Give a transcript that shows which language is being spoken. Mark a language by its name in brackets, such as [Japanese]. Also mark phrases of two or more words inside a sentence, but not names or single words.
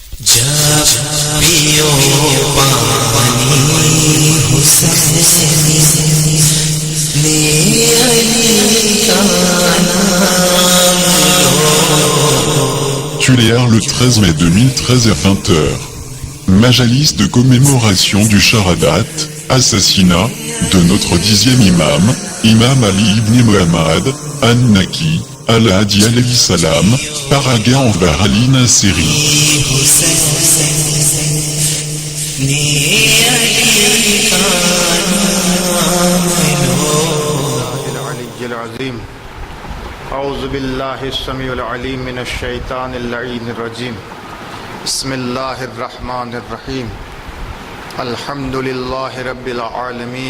[Hindi] जब पियो पानी हुसैनी ने अली का नाम लो। [French] Tuléar le 13 mai 2013 à 20h. Majalis de commémoration du Sharadat, assassinat de notre 10e imam, Imam Ali ibn Muhammad, An-Naki, Al-Hadi [Arabic] عليه السلام, [French] paraga envers Ali Nasseri. [Arabic] أعوذ بالله السميع العليم من الشيطان اللعين الرجيم. بسم الله الرحمن الرحيم. الحمد لله رب العالمين.